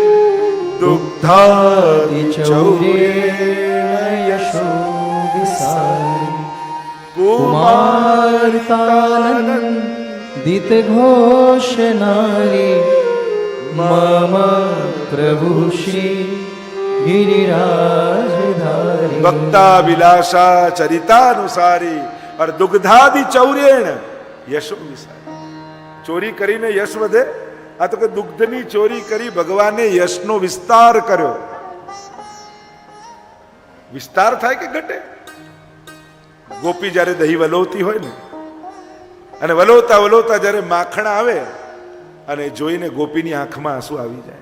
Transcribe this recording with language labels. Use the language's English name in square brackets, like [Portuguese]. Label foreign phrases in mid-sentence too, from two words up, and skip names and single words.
[Sanskrit] દુગ્ધાદિ ચૌર્યેણ યશો વિસારી કુમારતાનંદિત ઘોષ નારી મમ પ્રભુ શ્રી गिरिराजधारी भक्ता विलासा चरितानुसारी और दुग्धादि चौर्येण यशो विसारी. [Gujarati] ચોરી કરીને યશ વધે? આ તો કે દુગ્ધની ચોરી કરી ભગવાને યશનો વિસ્તાર કર્યો. વિસ્તાર થાય કે ઘટે? ગોપી જ્યારે દહીં વલોવતી હોય ને, અને વલોવતા વલોવતા જ્યારે માખણ આવે અને જોઈને ગોપીની આંખમાં આંસુ આવી જાય.